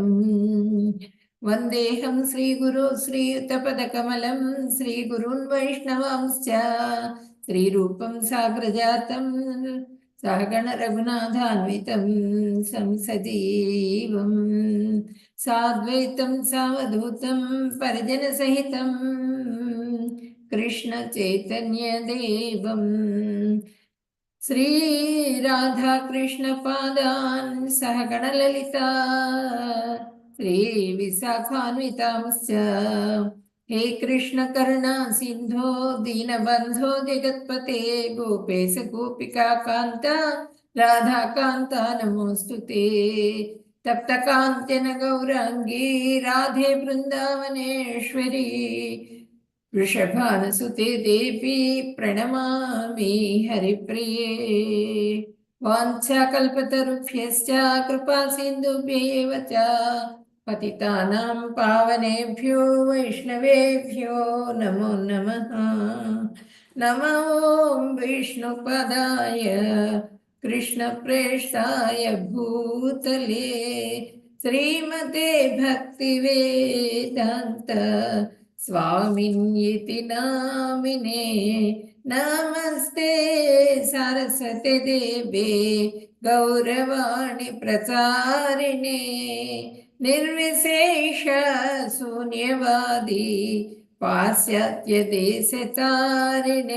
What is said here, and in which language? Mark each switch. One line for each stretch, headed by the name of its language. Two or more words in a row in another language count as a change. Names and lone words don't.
Sanskrit: వందేహం శ్రీగురు శ్రీయుతపదకమలం శ్రీగురున్ వైష్ణవాంశ్చ శ్రీరూపం సాగ్రజాతం సహగణ రఘునాథాన్వితం సంసజీవం సాద్వైతం సావధూతం పరిజన సహితం కృష్ణ చైతన్య దేవం శ్రీ రాధా కృష్ణ పాదాన్ సహగణ లలితా శ్రీ విశాఖాన్వితాంశ్చ हे कृष्ण करुणा सिंधो दीनबंधो जगत्पते गोपेश गोपिका कांता राधा कांता नमोस्तुते तप्त कांचन गौरांगी राधे वृंदावनेश्वरी వృషభానుసుతే దేవి ప్రణమామి హరిప్రియే వాంఛాకల్పతరుభ్యశ్చ కృపా సింధుభ్యైవ చ పతితానాం పావనేభ్యో వైష్ణవేభ్యో నమో నమః. నమో విష్ణుపదాయ కృష్ణప్రేష్టాయ భూతలే శ్రీమతే భక్తివేదాంత స్వామిన్యితి నామినే. నమస్తే సరస్వతి దేవే గౌరవాణి ప్రచారిణే నిర్విశేష శూన్యవాది పాశ్చాత్య దేశచారిణే.